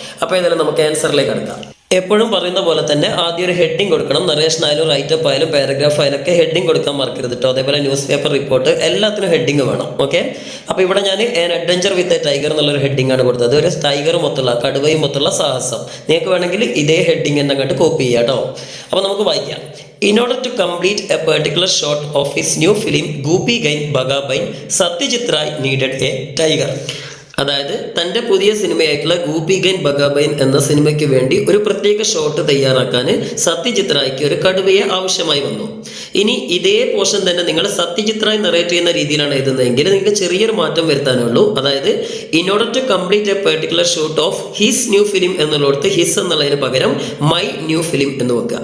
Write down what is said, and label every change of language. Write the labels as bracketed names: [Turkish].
[Malayalam] അപ്പോൾ ഏതായാലും നമുക്ക് ആൻസറിലേക്ക് കടക്കാം. എപ്പോഴും പറയുന്ന പോലെ തന്നെ ആദ്യം ഒരു ഹെഡിങ് കൊടുക്കണം. നറേഷൻ ആയാലും റൈറ്റപ്പ് ആയാലും പാരഗ്രാഫ് ആയാലും ഒക്കെ ഹെഡിങ് കൊടുക്കാൻ മറക്കരുത് കേട്ടോ. അതേപോലെ ന്യൂസ് പേപ്പർ റിപ്പോർട്ട് എല്ലാത്തിനും ഹെഡിങ് വേണം. ഓക്കെ. അപ്പോൾ ഇവിടെ ഞാൻ [English] an adventure with a tiger [Malayalam] എന്നുള്ളൊരു ഹെഡിങ് ആണ് കൊടുത്തത്. ഒരു ടൈഗറും മൊത്തമുള്ള കടുവയും മൊത്തമുള്ള സാഹസം. നിങ്ങൾക്ക് വേണമെങ്കിൽ ഇതേ ഹെഡിങ് തന്നെ അങ്ങോട്ട് കോപ്പി ചെയ്യാം കേട്ടോ. അപ്പോൾ നമുക്ക് വായിക്കാം. [English] In order to complete a particular shot of his new film Goopigan Bagabain, Satyajit Ray needed a tiger. [Malayalam] അതായത് തൻ്റെ പുതിയ സിനിമയായിട്ടുള്ള ഗൂപ്പിഗൻ ബഗാബൈൻ എന്ന സിനിമയ്ക്ക് വേണ്ടി ഒരു പ്രത്യേക ഷോട്ട് തയ്യാറാക്കാൻ സത്യജിത് റായ്ക്ക് ഒരു കടുവയെ ആവശ്യമായി വന്നു. ഇനി ഇതേ പോർഷൻ തന്നെ നിങ്ങൾ സത്യജിത് റായ് നറേറ്റ് ചെയ്യുന്ന രീതിയിലാണ് എഴുതുന്നതെങ്കിൽ നിങ്ങൾക്ക് ചെറിയൊരു മാറ്റം വരുത്താനുള്ളൂ. അതായത് [English] in order to complete a particular shoot of his new film [Malayalam] എന്നുള്ളടത്ത് his എന്നുള്ളതിന് പകരം [English] my new film [Malayalam] എന്ന് വെക്കുക.